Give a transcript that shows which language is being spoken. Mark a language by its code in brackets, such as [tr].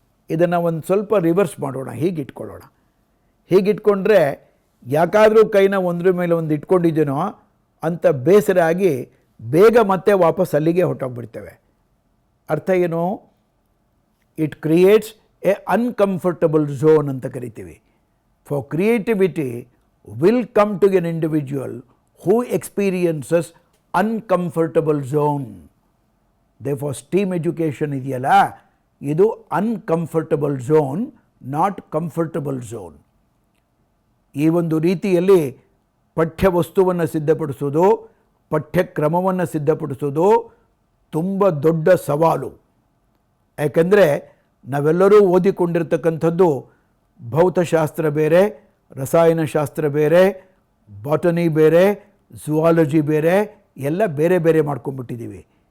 [kn] ಇದನ್ನು ಒಂದು ಸ್ವಲ್ಪ ರಿವರ್ಸ್ ಮಾಡೋಣ, ಹೀಗಿಟ್ಕೊಳ್ಳೋಣ. ಹೀಗಿಟ್ಕೊಂಡ್ರೆ ಯಾಕಾದರೂ ಕೈನ ಒಂದ್ರ ಮೇಲೆ ಒಂದು ಇಟ್ಕೊಂಡಿದ್ದೇನೋ ಅಂತ ಬೇಸರ ಆಗಿ ಬೇಗ ಮತ್ತೆ ವಾಪಸ್ ಅಲ್ಲಿಗೆ ಹೊಟ್ಟೋಗ್ಬಿಡ್ತೇವೆ. ಅರ್ಥ ಏನು? [en] it creates a uncomfortable zone [kn] ಅಂತ ಕರಿತೀವಿ. [en] For creativity will come to an individual who experiences uncomfortable zone. Therefore STEAM education [kn] ಇದೆಯಲ್ಲ, ಇದು [en] uncomfortable zone, not comfortable zone. [kn] ಈ ಒಂದು ರೀತಿಯಲ್ಲಿ ಪಠ್ಯವಸ್ತುವನ್ನು ಸಿದ್ಧಪಡಿಸೋದು, ಪಠ್ಯಕ್ರಮವನ್ನು ಸಿದ್ಧಪಡಿಸೋದು ತುಂಬ ದೊಡ್ಡ ಸವಾಲು. ಯಾಕೆಂದರೆ ನಾವೆಲ್ಲರೂ ಓದಿಕೊಂಡಿರ್ತಕ್ಕಂಥದ್ದು ಭೌತಶಾಸ್ತ್ರ ಬೇರೆ, ರಸಾಯನಶಾಸ್ತ್ರ ಬೇರೆ, ಬಾಟನಿ ಬೇರೆ, ಝುವಾಲಜಿ ಬೇರೆ, ಎಲ್ಲ ಬೇರೆ ಬೇರೆ ಮಾಡ್ಕೊಂಡ್ಬಿಟ್ಟಿದ್ದೀವಿ.